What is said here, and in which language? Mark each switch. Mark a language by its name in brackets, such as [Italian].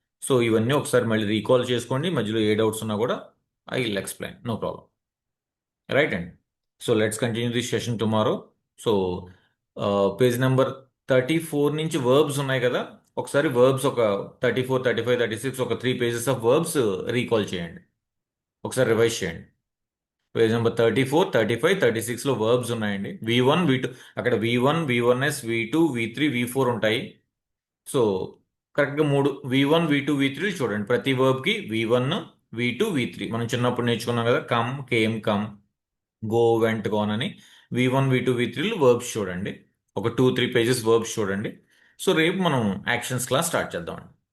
[Telugu] So ఇవన్నీ ఒకసారి మళ్ళీ రీకాల్ చేసుకోండి. మధ్యలో ఏ డౌట్స్ ఉన్నా కూడా [English] I will explain, no problem. [Telugu] Right అండి. [English] So let's continue this session tomorrow. [Telugu] So page number 34 నుంచి వర్బ్స్ ఉన్నాయి కదా, ఒకసారి వర్బ్స్ ఒక 34, 35, 36 ఒక 3 పేజెస్ ఆఫ్ వర్బ్స్ రీకాల్ చేయండి, ఒకసారి రివైజ్ చేయండి. పేజ్ నెంబర్ 34, 35, 36లో వర్బ్స్ ఉన్నాయండి. V1, V2, అక్కడ V1, V1S, V2, V3, V4 ఉంటాయి. సో కరెక్ట్గా 3 V1, V2, V3 చూడండి. ప్రతి వర్బ్కి V1, V2, V3 మనం చిన్నప్పుడు నేర్చుకున్నాం కదా, come, came, come, go, vent, gonna అని V1, V2, V3 వర్బ్స్ చూడండి. ఒక 2-3 పేజెస్ వర్బ్స్ చూడండి. సో రేపు మనం యాక్షన్స్ క్లాస్ స్టార్ట్ చేద్దామండి.